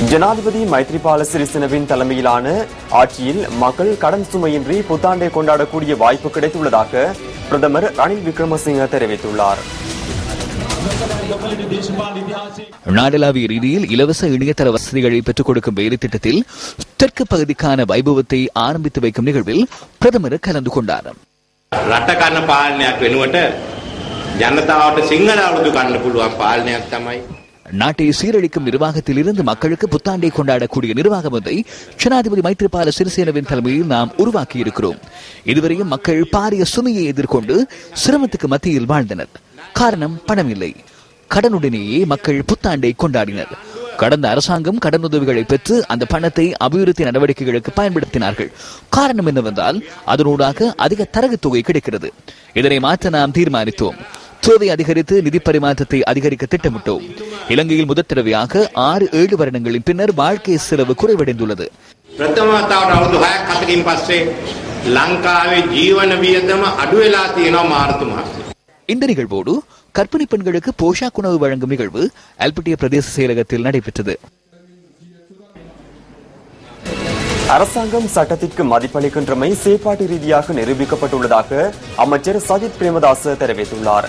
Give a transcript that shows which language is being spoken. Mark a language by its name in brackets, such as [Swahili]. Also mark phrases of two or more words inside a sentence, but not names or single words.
[Tamil] ஜனாதிபதி மைத்ரிபால சிறிசேனவின் தலைமையிலான ஆட்சியில் மக்கள் கடன் சுமையின்றி புத்தாண்டை கொண்டாடக்கூடிய வாய்ப்பு கிடைத்துள்ளதாக பிரதமர் ரணில் விக்ரமசிங்க தெரிவித்துள்ளார். நாடளாவிய ரீதியில் இலவச இணையதள வசதிகளை பெற்றுக் கொடுக்கும் வேலை திட்டத்தில் தெற்கு பகுதிக்கான வைபவத்தை ஆரம்பித்து வைக்கும் நிகழ்வில் பிரதமர் கலந்து கொண்டார். [Sinhala] රටකන්න පාලනයක් වෙනුවට ජනතාවට සිංහල අවුරුදු ගන්න පුළුවන් පාලනයක් තමයි. [Tamil] நாட்டை சீரழிக்கும் நிர்வாகத்தில் இருந்து மக்களுக்கு புத்தாண்டை கொண்டாடக்கூடிய நிர்வாகம் ஒன்றை ஜனாதிபதி மைத்ரிபால சிறிசேனவின் தலைமையில் நாம் உருவாக்கி இருக்கிறோம். இதுவரையும் மக்கள் பாரிய சுமையை எதிர்கொண்டு சிரமத்துக்கு மத்தியில் வாழ்ந்தனர். காரணம் பணம் இல்லை. கடனுடனேயே மக்கள் புத்தாண்டை கொண்டாடினர். கடந்த அரசாங்கம் கடனுதவிகளை பெற்று அந்த பணத்தை அபிவிருத்தி நடவடிக்கைகளுக்கு பயன்படுத்தினார்கள். காரணம் என்னவென்றால் அதனூடாக அதிக தரகு தொகை கிடைக்கிறது. இதனை மாற்ற நாம் தீர்மானித்தோம். தேவை அதிகரித்து நிதி பரிமாற்றத்தை அதிகரிக்க திட்டமிட்டோம். இலங்கையில் முதற் தடவையாக 6-7 வருடங்களின் பின்னர் வாழ்க்கை செலவு குறைவடைந்துள்ளது. [Sinhala] ප්‍රථමතාවට අවුරුදු 6ක් 7කින් පස්සේ ලංකාවේ ජීවන වියදම අඩු වෙලා තියෙනවා මාර්තු මාසයේ. [Tamil] இந்த நிகழ்வோடு கர்ப்பிணி பெண்களுக்கு போஷாக் உணவு வழங்கும் நிகழ்வு அல்பட்டிய பிரதேச செயலகத்தில் நடைபெற்றது. அரசாங்கம் சட்டத்திற்கு மதிப்பளிக்கின்றமை செயற்பாட்டு ரீதியாக நிரூபிக்கப்பட்டுள்ளதாக அமைச்சர் சஜித் பிரேமதாச தெரிவித்துள்ளார்.